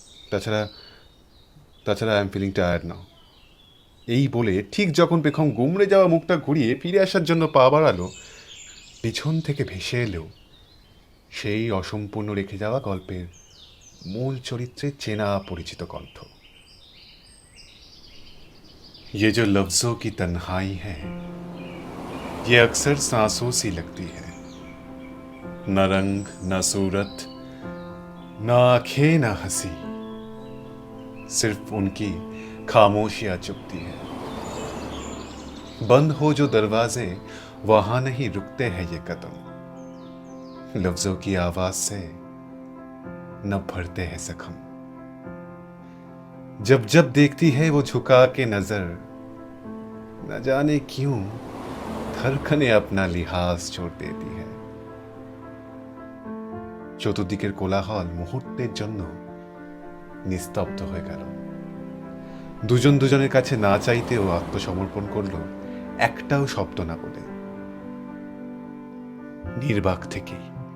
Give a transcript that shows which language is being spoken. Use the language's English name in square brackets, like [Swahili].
[Bangla] তাছাড়া তাছাড়া [English] I am feeling tired now. [Bangla] এই বলে ঠিক যখন পেখম গুমড়ে যাওয়া মুখটা ঘুরিয়ে ফিরে আসার জন্য পা বাড়ালো, পিছন থেকে ভেসে এলেও সেই অসম্পূর্ণ রেখে যাওয়া গল্পের মূল চরিত্রের চেনা পরিচিত কণ্ঠ। [Hindi] ये जो लफ्जों की तन्हाई है, ये अक्सर सांसों सी लगती है। न रंग न सूरत, न आंखें न हंसी, सिर्फ उनकी खामोशियां चुभती है। बंद हो जो दरवाजे, वहां नहीं रुकते हैं ये कदम। लफ्जों की आवाज से न भरते हैं जख्म। जब जब देखती है वो झुका के नजर, न जाने क्यों धड़कने अपना लिहाज छोड़ देती है। [Bangla] চতুর্দিকের কোলাহল মুহূর্তের জন্য নিস্তব্ধ হয়ে গেল। দুজন দুজনের কাছে না চাইতেও আত্মসমর্পণ করল, একটাও শব্দ না বলে, নির্বাক থেকেই।